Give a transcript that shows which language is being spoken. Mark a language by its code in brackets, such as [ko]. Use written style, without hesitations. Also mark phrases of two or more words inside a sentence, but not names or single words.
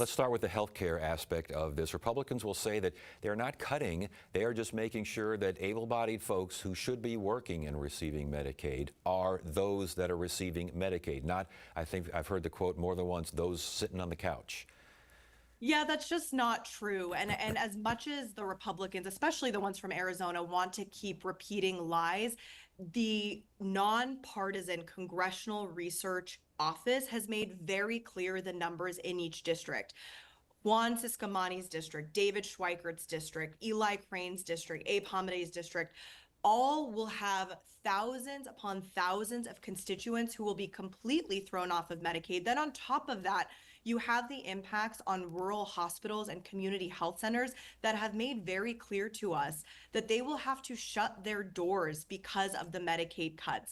[en] Let's start with the healthcare aspect of this. Republicans will say that they're not cutting, they are just making sure that able-bodied folks who should be working and receiving Medicaid are those that are receiving Medicaid, not, I think I've heard the quote more than once, those sitting on the couch. Yeah, that's just not true. And as much as the Republicans, especially the ones from Arizona, want to keep repeating lies, the nonpartisan Congressional Research Office has made very clear the numbers in each district. Juan Ciscomani's district, David Schweikert's district, Eli Crane's district, Abe Hamadeh's district, all will have thousands upon thousands of constituents who will be completely thrown off of Medicaid. Then on top of that, you have the impacts on rural hospitals and community health centers that have made very clear to us that they will have to shut their doors because of the Medicaid cuts.